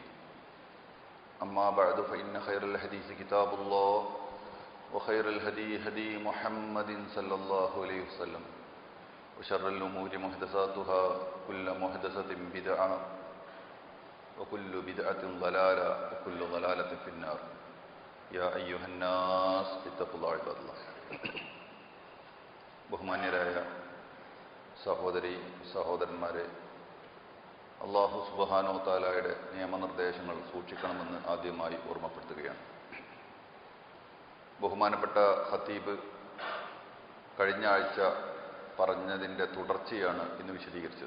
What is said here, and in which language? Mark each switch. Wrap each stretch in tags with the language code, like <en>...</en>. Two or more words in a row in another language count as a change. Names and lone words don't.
<ar>أما بعد فإن خير الحديث كتاب الله وخير الهدي هدي محمد صلى الله عليه وسلم وشر الأمور محدثاتها كل محدثة بدعة وكل بدعة ضلالة وكل ضلالة في النار. يا أيها الناس اتقوا الله عباد الله.</ar> <ml>ബഹുമാന്യരായ സഹോദരി സഹോദരന്മാരെ,</ml> <ar>الله سبحانه وتعالى</ar> <ml>നിയമനിർദ്ദേശങ്ങൾ സൂക്ഷിക്കണമെന്ന് ആദ്യമായി ഓർമ്മപ്പെടുത്തുകയാണ്. ബഹുമാനപ്പെട്ട ഖത്തീബ് കഴിഞ്ഞ ആഴ്ച പറഞ്ഞതിൻ്റെ തുടർച്ചയാണ് ഇന്ന് വിശദീകരിച്ചത്.</ml>